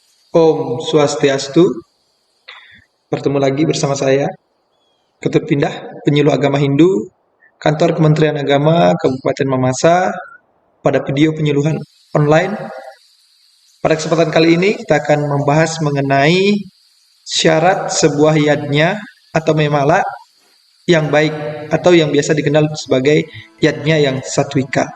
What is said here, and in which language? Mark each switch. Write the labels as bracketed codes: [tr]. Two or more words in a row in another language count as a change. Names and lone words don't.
[sa] Om Swastiastu, [id] bertemu lagi bersama saya, Ketut Pindah, penyuluh agama Hindu, Kantor Kementerian Agama Kabupaten Mamasa, pada video penyuluhan online. Pada kesempatan kali ini kita akan membahas mengenai syarat sebuah yajna atau memala yang baik atau yang biasa dikenal sebagai yajna yang satwika.